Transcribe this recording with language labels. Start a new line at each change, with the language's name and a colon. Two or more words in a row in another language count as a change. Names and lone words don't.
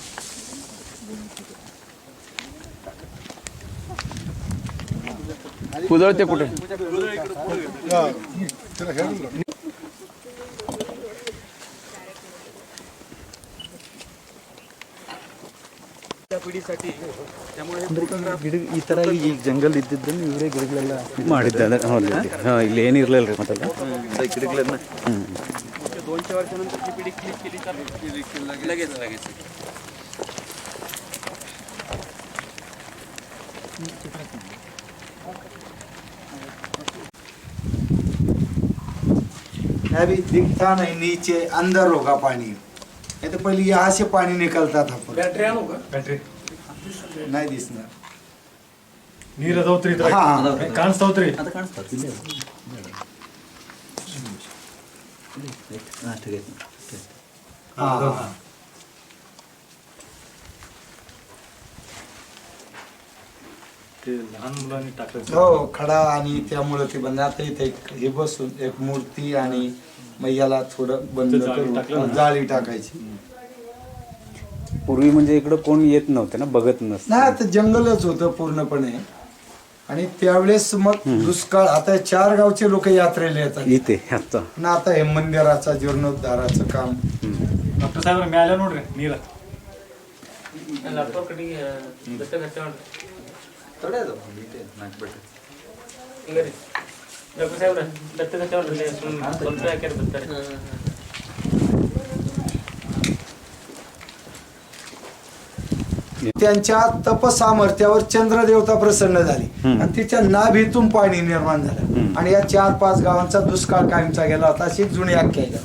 Marathi: कुदळते कुठे?
Kannada: ಗಿಡ ಈ ಥರ ಈಗ ಜಂಗಲ್ ಇದ್ದಿದ್ದನ್ನು ಇವರೇ ಗಿಡಗಳೆಲ್ಲ ಮಾಡಿದ್ದಾರೆ. ಹೌದು. ಹಾಂ, ಇಲ್ಲಿ ಏನಿರಲಿಲ್ಲ ರೀ ಮತ್ತೆ ಗಿಡಗಳನ್ನ
Marathi: 200 वर्षानंतरची पिढी क्लिक केली तर लगेच
Hindi: अभी दिखता नहीं, नीचे अंदर होगा पानी. ये तो पहले यहाँ से पानी निकलता था,
Marathi: बॅटरी आणू का बॅटरी नहीं दिसणार.
Kannada: ನೀರು ಅದಾವ್ರಿ ಹಾ. ಕಾಣಿಸ್ತಾವ್ರಿ ಅದು ಕಾಣಿಸ್ತಾರೆ ಇಲ್ಲೇ ಹಾಂ
Marathi: ठीक आहे.
Hindi: हाँ.
Marathi: ते लहान मुलांनी टाकलं हो, खडा आणि त्यामुळे ते बंद. आता इथे हे बसून एक मूर्ती आणि मैयाला थोडं बंद ते जाळी करून टाकलं ना. जाळी टाकायची. पूर्वी म्हणजे इकडं कोण येत नव्हते ना, बघत नसतं. नाही, आता जंगलच होतं पूर्णपणे. आणि त्यावेळेस मग दुष्काळ. आता 4 गावचे लोक यात्रेला येतात इथे आता ना. आता हे मंदिराचा जीर्णोद्धाराचं काम.
Kannada: ಡಾಕ್ಟರ್ ಸಾಹೇಬ್ರ ಮ್ಯಾಲೆ ನೋಡ್ರಿ ನೀರ ಡಾಕ್ಟರ್ ಸಾಹೇಬ್ರ
Marathi: त्यांच्या तपसामर्थ्यावर चंद्रदेवता प्रसन्न झाली आणि तिच्या नाभीतून पाणी निर्माण झालं. आणि या 4-5 गावांचा दुष्काळ कायमचा गेला होता, अशी जुनी आख्या आहे.